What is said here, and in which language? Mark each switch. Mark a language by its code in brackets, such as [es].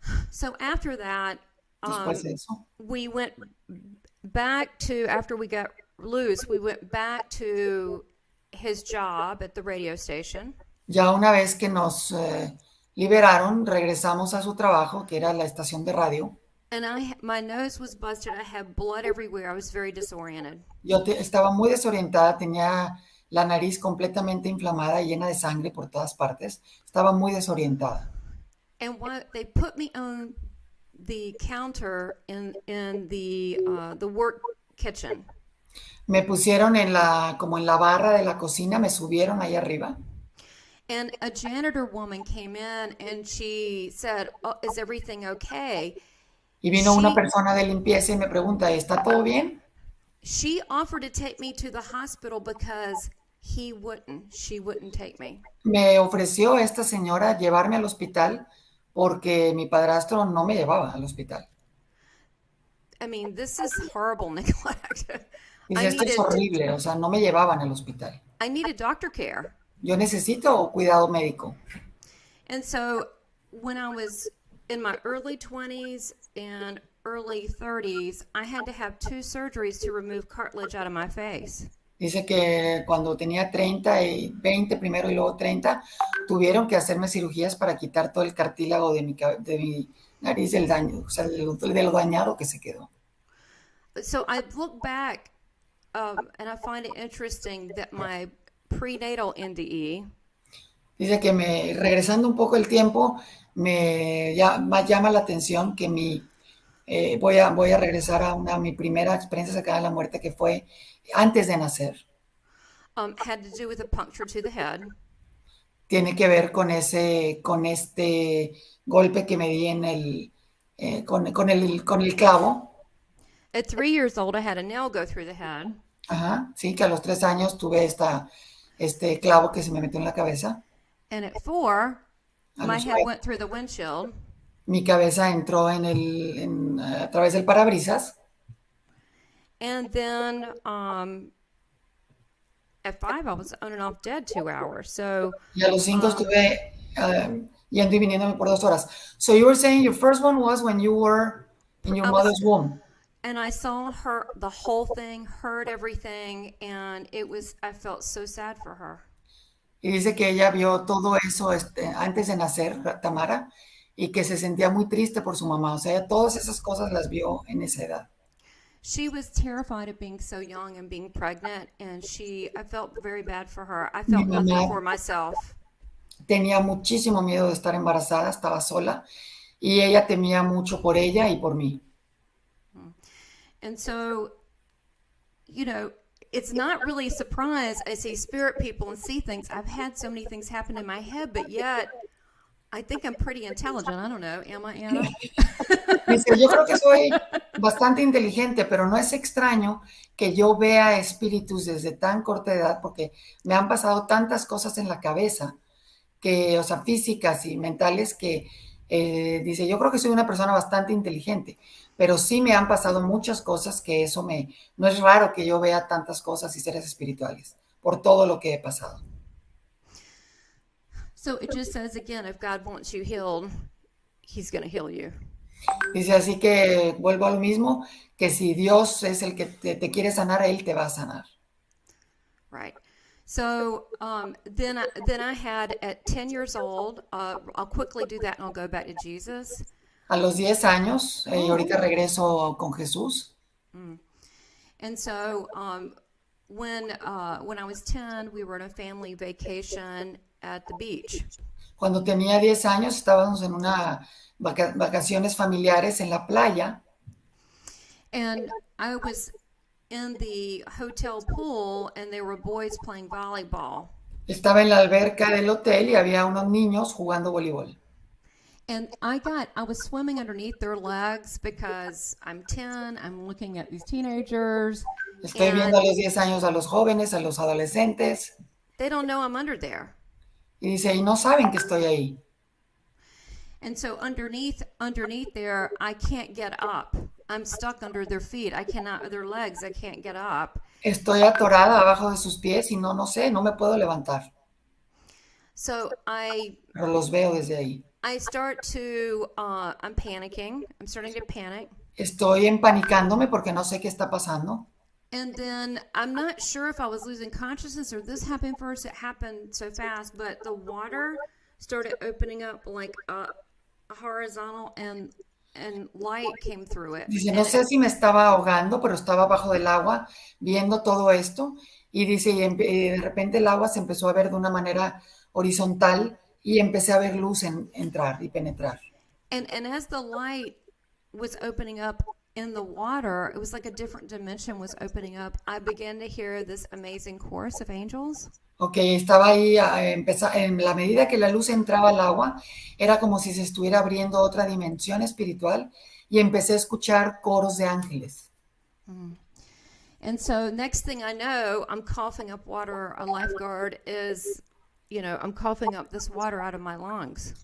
[en] So after that, [es] Después de eso, [en] we went back to, after we got loose, we went back to his job at the radio station. [es] ya una vez que nos liberaron, regresamos a su trabajo, que era la estación de radio. [en] And my nose was busted. I had blood everywhere. I was very disoriented. [es] Yo estaba muy desorientada, tenía la nariz completamente inflamada y llena de sangre por todas partes. Estaba muy desorientada. [en] And they put me on the counter in the work kitchen. [es] Me pusieron como en la barra de la cocina, me subieron ahí arriba. [en] And a janitor woman came in and she said, "Oh, is everything okay?" [es] Y vino una persona de limpieza y me pregunta, ¿está todo bien? [en] She offered to take me to the hospital because she wouldn't take me. [es] Me ofreció esta señora llevarme al hospital porque mi padrastro no me llevaba al hospital. [en] I mean, this is horrible neglect. [es] Dice, esto es horrible, o sea, no me llevaban al hospital. [en] I needed doctor care. [es] Yo necesito cuidado médico. [en] And so when I was in my early 20s and early 30s, I had to have 2 surgeries to remove cartilage out of my face. [es] Dice que cuando tenía 30 y 20 primero y luego 30, tuvieron que hacerme cirugías para quitar todo el cartílago de mi nariz, del daño, o sea, de lo dañado que se quedó. [en] So I look back and I find it interesting that my prenatal NDE, [es] Dice que regresando un poco el tiempo, me llama la atención que voy a regresar a mi primera experiencia cercana a la muerte, que fue antes de nacer. [en] Had to do with a puncture to the head. [es] Tiene que ver con este golpe que me di con el clavo. [en] At 3 years old, I had a nail go through the head. [es] Ajá, sí, que a los 3 años tuve este clavo que se me metió en la cabeza. [en] And at 4, my head [es] 4, [en] went through the windshield. [es] mi cabeza entró a través del parabrisas. [en] And then at 5, I was on and off dead 2 hours. So, [es] y a los 5 estuve yendo y viniéndome por 2 horas. [en] So you were saying your first one was when you were in your mother's womb. And I saw her, the whole thing, heard everything, and I felt so sad for her. [es] Y dice que ella vio todo eso antes de nacer, Tamara, y que se sentía muy triste por su mamá. O sea, todas esas cosas las vio en esa edad. [en] She was terrified of being so young and being pregnant, and I felt very bad for her. I felt nothing for myself. [es] Tenía muchísimo miedo de estar embarazada, estaba sola, y ella temía mucho por ella y por mí. [en] And so, it's not really a surprise. I see spirit people and see things. I've had so many things happen in my head, but yet I think I'm pretty intelligent. I don't know. Am I, Anna? [es] Dice, yo creo que soy bastante inteligente, pero no es extraño que yo vea espíritus desde tan corta edad, porque me han pasado tantas cosas en la cabeza, o sea, físicas y mentales, que dice, yo creo que soy una persona bastante inteligente, pero sí me han pasado muchas cosas que no es raro que yo vea tantas cosas y seres espirituales, por todo lo que he pasado. [en] So it just says again, if God wants you healed, He's going to heal you. [es] Dice, así que vuelvo a lo mismo, que si Dios es el que te quiere sanar, Él te va a sanar. [en] Right. So then I had, at 10 years old, I'll quickly do that and I'll go back to Jesus. [es] A los 10 años, y ahorita regreso con Jesús. [en] And so when I was 10, we were on a family vacation at the beach. [es] Cuando tenía 10 años, estábamos en una vacaciones familiares en la playa. [en] And I was in the hotel pool and there were boys playing volleyball. [es] Estaba en la alberca del hotel y había unos niños jugando voleibol. [en] And I was swimming underneath their legs because I'm 10, I'm looking at these teenagers. [es] Estoy viendo a los 10 años a los jóvenes, a los adolescentes. [en] They don't know I'm under there. [es] Y dice, y no saben que estoy ahí. [en] And so underneath there, I can't get up. I'm stuck under their feet. Their legs, I can't get up. [es] Estoy atorada abajo de sus pies y no sé, no me puedo levantar. [en] So [es] pero los veo desde ahí. [en] I'm panicking. I'm starting to panic. [es] Estoy empanicándome porque no sé qué está pasando. [en] And then I'm not sure if I was losing consciousness or this happened first. It happened so fast, but the water started opening up like a horizontal and light came through it. [es] Dice, no sé si me estaba ahogando, pero estaba bajo del agua viendo todo esto. Y dice, y de repente el agua se empezó a ver de una manera horizontal y empecé a ver luz entrar y penetrar. [en] And as the light was opening up in the water, it was like a different dimension was opening up. I began to hear this amazing chorus of angels. [es] Okay, estaba ahí, en la medida que la luz entraba al agua, era como si se estuviera abriendo otra dimensión espiritual y empecé a escuchar coros de ángeles. [en] And so next thing I know, I'm coughing up water. A lifeguard is, I'm coughing up this water out of my lungs.